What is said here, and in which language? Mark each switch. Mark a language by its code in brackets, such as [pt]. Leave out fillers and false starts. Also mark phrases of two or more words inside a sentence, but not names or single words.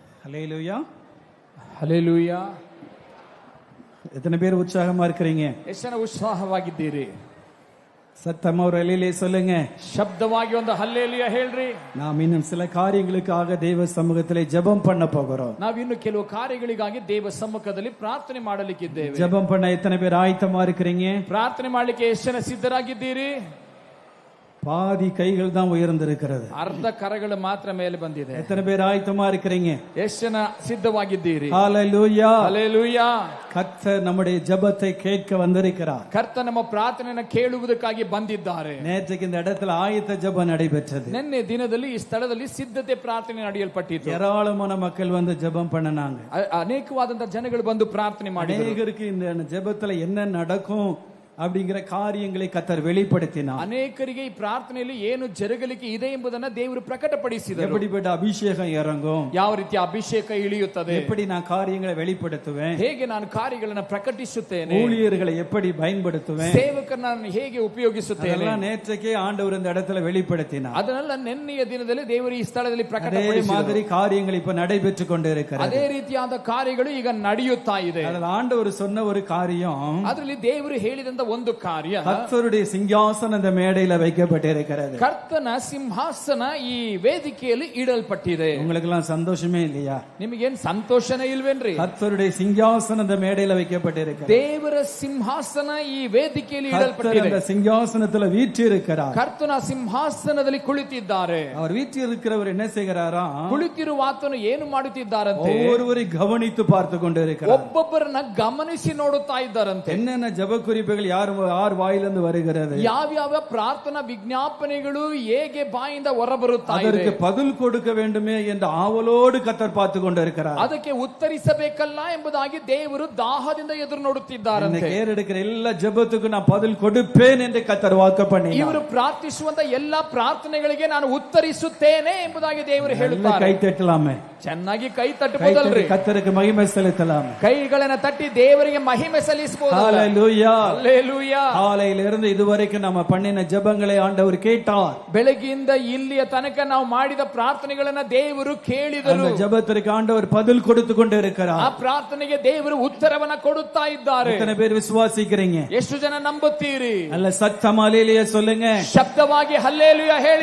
[ta] ஹல்லேலூயா, [kn] ಹಲ್ಲೆಲೂಯಾ. [ta] எத்தனை பேர் உற்சாகமா இருக்கிறீங்க? [kn] ಎಷ್ಟು ಜನ ಉತ್ಸಾಹವಾಗಿದ್ದೀರಿ? [ta] சத்தமா ஒரு அல்லேலூயா சொல்லுங்க. [kn] ಶಬ್ದವಾಗಿ ಒಂದು ಹಲ್ಲೆಲೂಯಾ ಹೇಳ್ರಿ. [ta] நாம் இன்னும் சில காரியங்களுக்காக தேவ சமூகத்திலே ஜெபம் பண்ண போகிறோம். [kn] ನಾವಿನ್ನು ಕೆಲವು ಕಾರ್ಯಗಳಿಗಾಗಿ ದೇವ ಸಮ್ಮುಖದಲ್ಲಿ ಪ್ರಾರ್ಥನೆ ಮಾಡಲಿಕ್ಕಿದ್ದೇವೆ. [ta] ஜெபம் பண்ண எத்தனை பேர் ஆயத்தமா இருக்கிறீங்க? [kn] ಪ್ರಾರ್ಥನೆ ಮಾಡಲಿಕ್ಕೆ ಎಷ್ಟು ಜನ ಸಿದ್ಧರಾಗಿದ್ದೀರಿ? [ta] பாதி கைகள் தான் உயர்ந்திருக்கிறது. [kn] ಅರ್ಧ ಕರಗಳು ಮಾತ್ರ ಮೇಲೆ ಬಂದಿದೆ. [ta] எத்தனை பேர் ஆயத்தமா இருக்கிறீங்க? [kn] ಎಷ್ಟು ಜನ ಸಿದ್ಧವಾಗಿದ್ದೀರಿ? [ta] ஹல்லேலூயா, [kn] ಹಲ್ಲೆಲೂಯಾ. [ta] கர்த்தர் நம்முடைய ஜெபத்தை கேட்க வந்திருக்கிறார். [kn] ಕರ್ತ ನಮ್ಮ ಪ್ರಾರ್ಥನೆಯನ್ನು ಕೇಳುವುದಕ್ಕಾಗಿ ಬಂದಿದ್ದಾರೆ. [ta] நேற்றுக்கு இந்த இடத்துல ஆயத்த ஜெபம் நடைபெற்றது. [kn] ನಿನ್ನೆ ದಿನದಲ್ಲಿ ಈ ಸ್ಥಳದಲ್ಲಿ ಸಿದ್ಧತೆ ಪ್ರಾರ್ಥನೆ ನಡೆಯಲ್ಪಟ್ಟಿತು. [ta] ஏராளமான மக்கள் வந்து ஜெபம் பண்ணனாங்க. [kn] ಅನೇಕವಾದಂತ ಜನಗಳು ಬಂದು ಪ್ರಾರ್ಥನೆ ಮಾಡಿದರು. [ta] அநேகருக்கு இந்த ஜெபத்துல என்ன நடக்கும் அப்படிங்கிற காரியங்களை கர்த்தர் வெளிப்படுத்தினார். [kn] ಅನೇಕರಿಗೆ ಈ ಪ್ರಾರ್ಥನೆಯಲ್ಲಿ ಏನು ಜರುಗಲಿಕ್ಕೆ ಇದೆ ಎಂಬುದನ್ನು ದೇವರು ಪ್ರಕಟಪಡಿಸಿದರು. [ta] எப்படிப்பட்ட அபிஷேகம் இறங்கும், [kn] ಯಾವ ರೀತಿಯ ಅಭಿಷೇಕ ಇಳಿಯುತ್ತದೆ, [ta] எப்படி நான் காரியங்களை வெளிப்படுத்துவேன், [kn] ಹೇಗೆ ನಾನು ಕಾರ್ಯಗಳನ್ನು ಪ್ರಕಟಿಸುತ್ತೇನೆ, [ta] ஊழியர்களை எப்படி பயன்படுத்துவேன், [kn] ಸೇವಕರನ್ನು ಹೇಗೆ ಉಪಯೋಗಿಸುತ್ತೇನೆ, [ta] அதெல்லாம் நேற்றைக்கே ஆண்டவர் இந்த இடத்துல வெளிப்படுத்தினார். [kn] ಅದನ್ನೆಲ್ಲ ನಿನ್ನೆಯ ದಿನದಲ್ಲಿ ದೇವರು ಈ ಸ್ಥಳದಲ್ಲಿ [ta] அதே [kn] ಪ್ರಕಟಪಡಿಸಿದರು. [ta] மாதிரி காரியங்கள் இப்ப நடைபெற்று கொண்டிருக்கிறது. [kn] ಅದೇ ರೀತಿಯಾದ ಕಾರ್ಯಗಳು ಈಗ ನಡೆಯುತ್ತಾ ಇದೆ. [ta] அதில் ஆண்டவர் சொன்ன ஒரு காரியம், [kn] ಅದರಲ್ಲಿ ದೇವರು ಹೇಳಿದಂತ ಒಂದು ಕಾರ್ಯ, [ta] கர்த்தருடைய சிங்காசனம் இந்த மேடையில வைக்கப்பட்டிருக்கிறது. [kn] ಕರ್ತನ ಸಿಂಹಾಸನ ಈ ವೇದಿಕೆಯಲ್ಲಿ ಇಡಲ್ಪಟ್ಟಿದೆ. [ta] உங்களுக்கு எல்லாம் சந்தோஷமே இல்லையா? [kn] ನಿಮಗೇನ್ ಸಂತೋಷನೇ ಇಲ್ವೇನ್ರಿ? [ta] கர்த்தருடைய சிங்காசனம் இந்த மேடையில வைக்கப்பட்டிருக்கிறது. [kn] ದೇವರ ಸಿಂಹಾಸನ ಈ ವೇದಿಕೆಯಲ್ಲಿ [ta] கர்த்தர் [kn] ಇಡಲ್ಪಟ್ಟಿದೆ. [ta] அந்த சிங்காசனத்துல வீற்றிருக்கிறார். [kn] ಕರ್ತನ ಸಿಂಹಾಸನದಲ್ಲಿ ಕುಳಿತಿದ್ದಾರೆ. [ta] அவர் வீற்றிருக்கிறவர் என்ன செய்கிறாரா? [kn] ಕುಳಿತಿರುವ ಆತನು ಏನು ಮಾಡುತ್ತಿದ್ದಾರಂತೆ? [ta] ஒவ்வொருவரையும் கவனித்து பார்த்து கொண்டிருக்கிறார். [kn] ಒಬ್ಬೊಬ್ಬರನ್ನ ಗಮನಿಸಿ ನೋಡುತ್ತಾ ಇದ್ದಾರಂತೆ. [ta] என்னென்ன ஜெப குறிப்புகள் யார் வாயிலிருந்து வருகிறது, [kn] ಯಾವ್ಯಾವ ಪ್ರಾರ್ಥನಾ ವಿಜ್ಞಾಪನೆಗಳು ಹೇಗೆ ಬಾಯಿಂದ ಹೊರಬರುತ್ತಾ ಇದೆ, [ta] அதற்கு பதில் கொடுக்க வேண்டுமே என்ற ஆவலோடு கர்த்தர் பார்த்து கொண்டிருக்கிறார். [kn] ಅದಕ್ಕೆ ಉತ್ತರಿಸಬೇಕಲ್ಲ ಎಂಬುದಾಗಿ ದೇವರು ದಾಹದಿಂದ ಎದುರು ನೋಡುತ್ತಿದ್ದಾರಂತೆ. [ta] ஏறெடுக்கிற எல்லா ஜெபத்துக்கும் நான் பதில் கொடுப்பேன் என்று கர்த்தர் வாக்கு பண்ணினார். [kn] ಇವರು ಪ್ರಾರ್ಥಿಸುವಂತ ಎಲ್ಲಾ ಪ್ರಾರ್ಥನೆಗಳಿಗೆ ನಾನು ಉತ್ತರಿಸುತ್ತೇನೆ ಎಂಬುದಾಗಿ ದೇವರು ಹೇಳುತ್ತಾರೆ. [ta] கை தட்டலாமே, [kn] ಚೆನ್ನಾಗಿ ಕೈ ತಟ್ಟಬಹುದಲ್ರಿ? [ta] கர்த்தருக்கு மகிமை செலுத்தலாமே. [kn] ಕೈಗಳನ್ನ ತಟ್ಟಿ ದೇವರಿಗೆ ಮಹಿಮೆ ಸಲ್ಲಿಸಬಹುದು. [ta] ஹல்லேலூயா, [kn] ಹಲ್ಲೆಲೂಯಾ. [ta] காலையிலிருந்து இதுவரைக்கும் நம்ம பண்ணின ஜெபங்களை ஆண்டவர் கேட்டார். [kn] ಬೆಳಗಿಂದ ಇಲ್ಲಿಯ ತನಕ ನಾವು ಮಾಡಿದ ಪ್ರಾರ್ಥನೆಗಳನ್ನ ದೇವರು ಕೇಳಿದರು. [ta] அந்த ஜெபத்திற்கு ஆண்டவர் பதில் கொடுத்து கொண்டு இருக்கிறார். [kn] ಆ ಪ್ರಾರ್ಥನೆಗೆ ದೇವರು ಉತ್ತರವನ್ನ ಕೊಡುತ್ತಾ ಇದ್ದಾರೆ. [ta] எத்தனை பேர் விசுவாசிக்கிறீங்க? [kn] ಎಷ್ಟು ಜನ ನಂಬುತ್ತೀರಿ? [ta] அல்ல சத்தமா அல்லேலூயா சொல்லுங்க. [kn] ಶಬ್ದವಾಗಿ ಹಲ್ಲೆಲೂಯಾ ಹೇಳಿ.